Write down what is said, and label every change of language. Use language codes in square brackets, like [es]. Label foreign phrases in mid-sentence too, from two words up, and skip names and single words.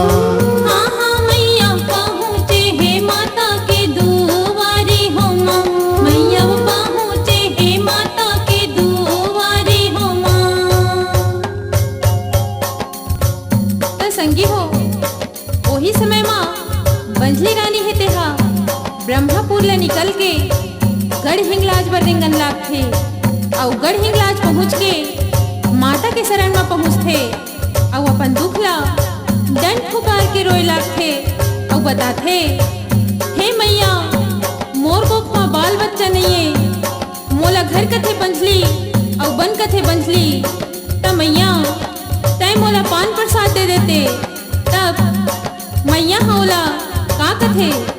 [hne] हाँ हाँ मैया पहुँचे है माता के दुआरी हो माँ, मैया वो पहुँचे है माता के दुआरी हो माँ। तो संगी हो वही समय माँ बंजली रानी है तेहा ब्रह्मपुर ले निकल के गढ़ हिंगलाज बर रिंगन लाग थे और गढ़ हिंगलाज पहुँच के माता के शरण में पहुँचथे और अपन दुख ला डंड फुकार के रोए लाग थे और बताथे, हे मैया मोर गोख में बाल बच्चा नहीं है, मोला घर कथे बंझली और बन कथे बंझली, तब मैया तय मोला पान प्रसाद दे देते, तब मैया हौला का कथे।